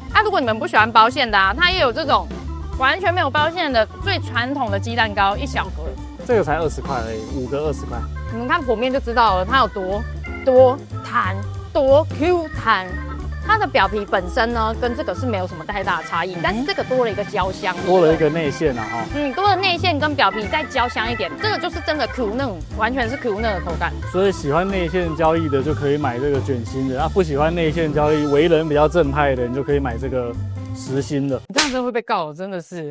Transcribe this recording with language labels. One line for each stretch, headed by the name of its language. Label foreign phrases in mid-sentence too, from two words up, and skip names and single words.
Chinese: 那如果你們不喜歡包餡的啊，它也有這種完全沒有包餡的最傳統的雞蛋糕，1小盒，這個才20塊而已，5個20塊。你們看剖面就知道了，它有多彈多 Q 彈。它的表皮本身呢，跟這個是没有什麼太大的差異，但是這個多了一個焦香，多了一個內餡啊哈。多了內餡跟表皮再焦香一點，這個就是真的 Q 嫩，完全是 Q 嫩的口感。所以喜歡內餡交易的就可以買這個捲心的，不喜歡內餡交易，為人比較正派的，你就可以買這個實心的。你這樣真的會被告，真的是。